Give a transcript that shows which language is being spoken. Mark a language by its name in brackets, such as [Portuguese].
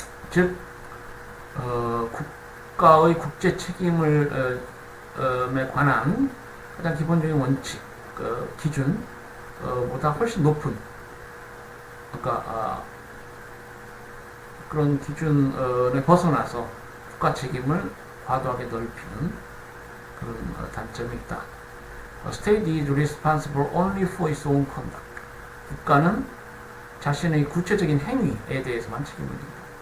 [Korean] 즉 국가의 국제 책임을 에 관한 가장 기본적인 원칙, 기준보다 훨씬 높은, 그러니까 그런 기준에 벗어나서 국가 책임을 과도하게 넓히는 그런 단점이 있다. [English] State is responsible only for its own conduct. [Korean] 국가는 자신의 구체적인 행위에 대해서만 책임을 진다.